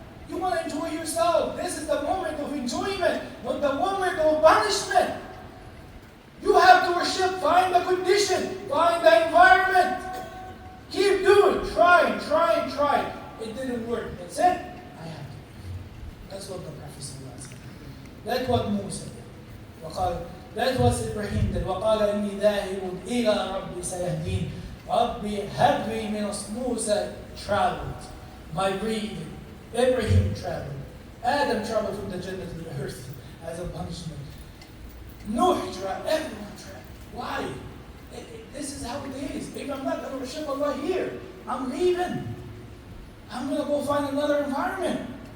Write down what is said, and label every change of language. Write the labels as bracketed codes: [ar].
[en] You want to enjoy yourself. This is the moment of enjoyment, not the moment of punishment. You have to worship, find the condition, find the environment. Keep doing, try. It didn't work. That's it. I have to. That's what the Prophet said. That's what Musa did. That was Ibrahim did. [ar] وَقَالَ إِنِّي ذَاهِبٌ إِلَىٰ رَبِّي سَيَهْدِينِ رَبِّي هَبْ لِي مِنَ [en] Musa traveled, migrated. Ibrahim traveled. Adam traveled from the Jannah to the earth as a punishment. Noah traveled. Everyone traveled. Why? This is how it is. If I'm not going to worship Allah here, I'm leaving. I'm going to go find another environment.